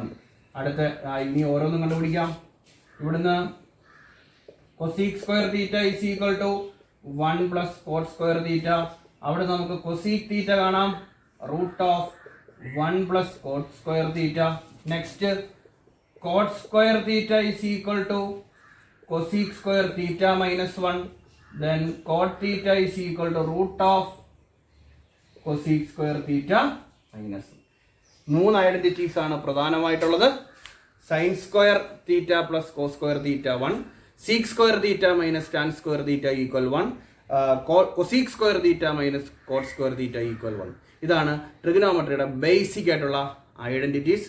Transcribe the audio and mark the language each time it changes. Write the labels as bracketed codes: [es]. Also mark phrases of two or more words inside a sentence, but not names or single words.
[ml] അടുത്ത ഇനി ഓരോന്നും കണ്ടുപിടിക്കാം. [en] ഇവിടുന്ന് cosec square theta is equal to 1 plus cot square theta. [ml] അവിടെ നമുക്ക് [en] cosec theta കാണാം, root of 1 plus cot square theta. നെക്സ്റ്റ് cot square theta is equal to cosec square theta minus 1. Then cot theta is equal to root of cosec square theta minus 1. 3 ഐഡന്റിറ്റീസ് [ml] ആണ് പ്രധാനമായിട്ടുള്ളത്. [en] sine square theta plus cos square theta 1, sec square theta minus tan square theta equal 1, cosec square theta minus cot square theta equal 1. [ml] ഇതാണ് ട്രിഗണോമെട്രിയുടെ ബേസിക് ആയിട്ടുള്ള ഐഡന്റിറ്റീസ്.